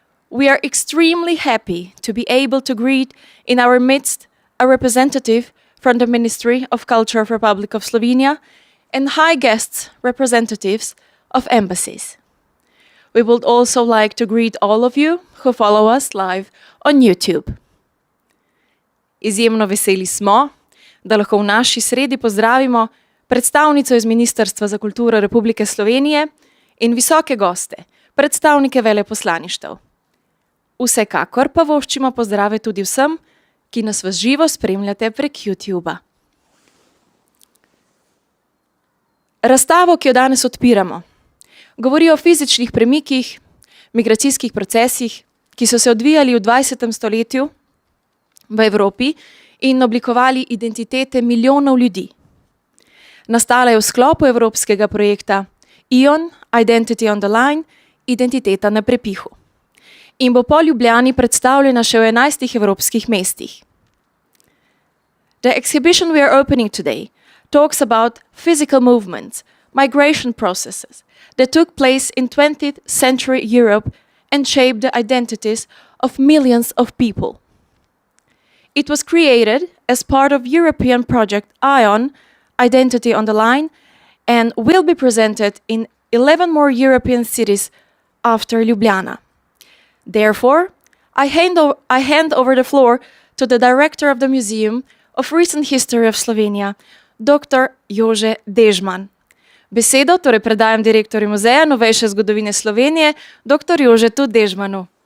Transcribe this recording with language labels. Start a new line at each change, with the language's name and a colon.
English: We are extremely happy to be able to greet in our midst a representative from the Ministry of Culture of Republic of Slovenia and high guests representatives of embassies. We would also like to greet all of you who follow us live on YouTube.
Slovenian: Izjemno veseli smo, da lahko v naši sredi pozdravimo predstavnico iz Ministrstva za kulturo Republike Slovenije in visoke goste, predstavnike veleposlaništev. Vsekakor pa voščimo pozdrave tudi vsem, ki nas v živo spremljate prek YouTuba. Razstavo, ki jo danes odpiramo, govori o fizičnih premikih, migracijskih procesih, ki so se odvijali v 20. stoletju v Evropi in oblikovali identitete milijonov ljudi. Nastala je v sklopu evropskega projekta ION, Identity on the Line, Identiteta na prepihu. In bo po Ljubljani predstavljena še v 11 evropskih mestih.
English: The exhibition we are opening today talks about physical movements, migration processes that took place in 20th century Europe and shaped the identities of millions of people. It was created as part of European project ION, Identity on the Line, and will be presented in 11 more European cities after Ljubljana. Therefore, I hand over the floor to the director of the Museum of Recent History of Slovenia, Dr. Jože Dežman.
Slovenian: Besedo torej predajam direktorju Muzeja novejše zgodovine Slovenije, dr. Jožetu Dežmanu.